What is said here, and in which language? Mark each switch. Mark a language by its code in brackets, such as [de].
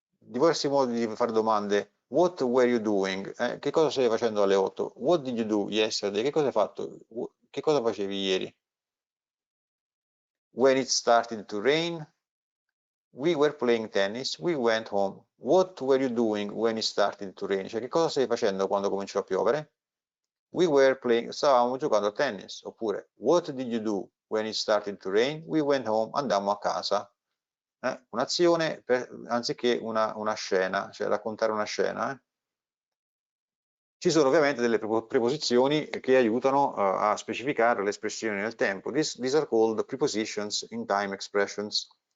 [it] Diversi modi di fare domande. [en] What were you doing? [it] Che cosa stavi facendo alle 8? [en] What did you do yesterday? [it] Che cosa hai fatto? Che cosa facevi ieri? [en] When it started to rain? We were playing tennis. We went home. What were you doing when it started to rain? [it] Cioè, che cosa stai facendo quando cominciò a piovere? [en] We were playing, [it] stavamo giocando a tennis. [en] Oppure, what did you do when it started to rain? We went home, [it] andammo a casa. Un'azione anziché una scena, cioè raccontare una scena. Ci sono ovviamente delle preposizioni che aiutano a specificare le espressioni nel tempo. [en] These are called prepositions in time expressions.